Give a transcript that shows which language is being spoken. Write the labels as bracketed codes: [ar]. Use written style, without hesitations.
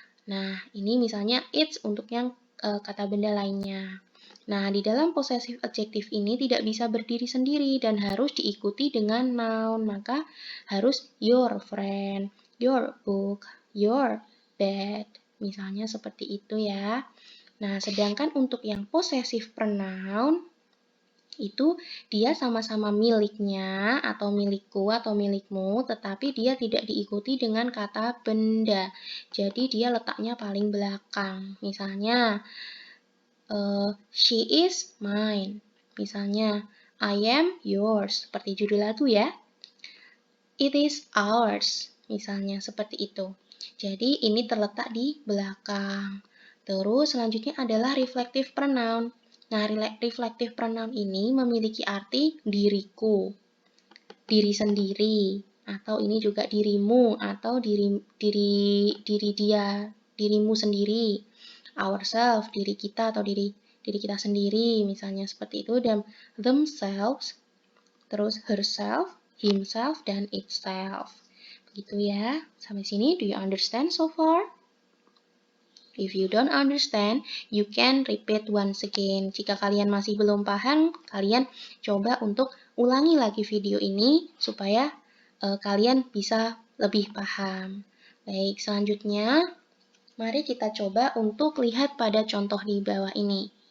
[id] Nah, ini misalnya it's untuk yang kata benda lainnya. Nah, di dalam possessive adjective ini tidak bisa berdiri sendiri dan harus diikuti dengan noun. Maka harus [en] your friend, your book, your bed. [id] Misalnya seperti itu ya. Nah, sedangkan untuk yang possessive pronoun itu dia sama-sama miliknya atau milikku atau milikmu, tetapi dia tidak diikuti dengan kata benda. Jadi dia letaknya paling belakang. Misalnya, [en] she is mine. [id] Misalnya, [en] I am yours. [id] Seperti judul lagu ya. [en] It is ours. [id] Misalnya seperti itu. Jadi ini terletak di belakang. Terus selanjutnya adalah reflective pronoun. Nah, reflective pronoun ini memiliki arti diriku, diri sendiri, atau ini juga dirimu, atau diri dia, dirimu sendiri, ourselves, diri kita atau diri kita sendiri, misalnya seperti itu, dan themselves, terus herself, himself, dan itself. Begitu ya. Sampai sini, [en] do you understand so far? If you don't understand, you can repeat once again. [id] Jika kalian masih belum paham, kalian coba untuk ulangi lagi video ini supaya kalian bisa lebih paham. Baik, selanjutnya mari kita coba untuk lihat pada contoh di bawah ini.